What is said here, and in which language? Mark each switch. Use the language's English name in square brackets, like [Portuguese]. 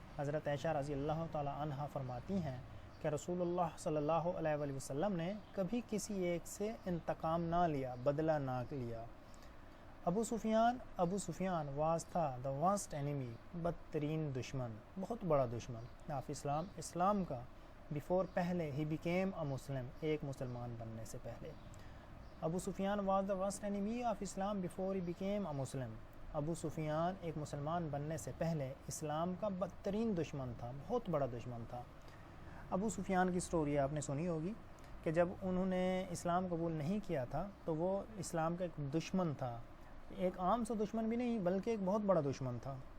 [Urdu] حضرت عائشہ رضی اللہ تعالی عنہا فرماتی ہیں کہ رسول اللہ صلی اللہ علیہ وآلہ وسلم نے کبھی کسی ایک سے انتقام نہ لیا، بدلہ نہ لیا. ابو سفیان واز تھا [English] the worst enemy، [Urdu] بدترین دشمن، بہت بڑا دشمن [English] of Islam, [Urdu] اسلام کا. [English] before، [Urdu] پہلے، [English] he became a Muslim، [Urdu] ایک مسلمان بننے سے پہلے. [English] Abu Sufyan was the worst enemy of Islam before he became a Muslim. [Urdu] ابو سفیان ایک مسلمان بننے سے پہلے اسلام کا بدترین دشمن تھا، بہت بڑا دشمن تھا. ابو سفیان کی سٹوری آپ نے سنی ہوگی کہ جب انہوں نے اسلام قبول نہیں کیا تھا تو وہ اسلام کا ایک دشمن تھا، ایک عام سا دشمن بھی نہیں بلکہ ایک بہت بڑا دشمن تھا.